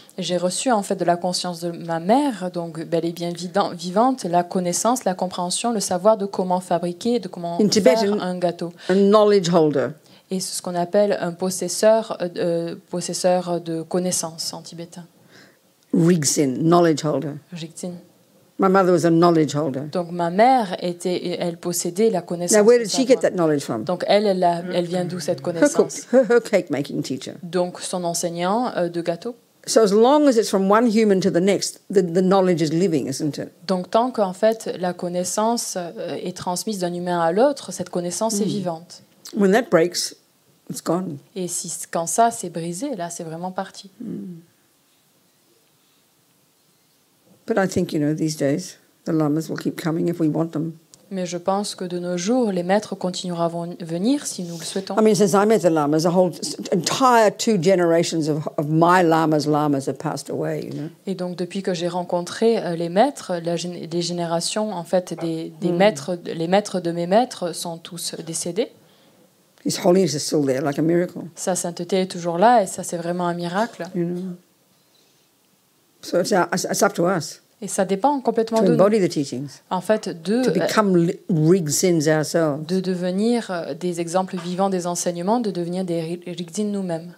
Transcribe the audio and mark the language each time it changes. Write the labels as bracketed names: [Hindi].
[French] J'ai reçu en fait de la conscience de ma mère, donc bel et bien vivante, la connaissance, la compréhension, le savoir de comment fabriquer, de comment faire un gâteau. [English] A knowledge holder. [French] Et c'est ce qu'on appelle un possesseur de connaissances en tibétain. [English] Rigsin, knowledge holder. [Tibetan] Rigsin. [English] My mother was a knowledge holder. [French] Donc ma mère elle possédait la connaissance. [English] Now where did she get that knowledge from? [French] Donc elle vient d'où cette connaissance? [English] Her cake making teacher. [French] Donc son enseignant de gâteau. [English] So as long as it's from one human to the next, the knowledge is living, isn't it? [French] Donc tant qu'en fait la connaissance est transmise d'un humain à l'autre, cette connaissance est vivante. [English] When that breaks, it's gone. [French] Et quand ça c'est brisé, là c'est vraiment parti. [English] But I think, these days, the lamas will keep coming if we want them. [French] Mais je pense que de nos jours, les maîtres continueront à venir si nous le souhaitons. [English] I mean, since I met the lamas, a whole entire 2 generations of my lamas have passed away, [French] Et donc, depuis que j'ai rencontré les maîtres, les générations, en fait, des maîtres, les maîtres de mes maîtres sont tous décédés. [English] His holiness is still there, like a miracle. [French] Sa sainteté est toujours là, et ça, c'est vraiment un miracle. [English] So it's up to us [French] Et ça dépend complètement [English] to [French] de nous. [English] embody the teachings, [French] En fait, [English] to become Rigzins ourselves. [French] de devenir des exemples vivants des enseignements, de devenir des Rigzin nous-mêmes.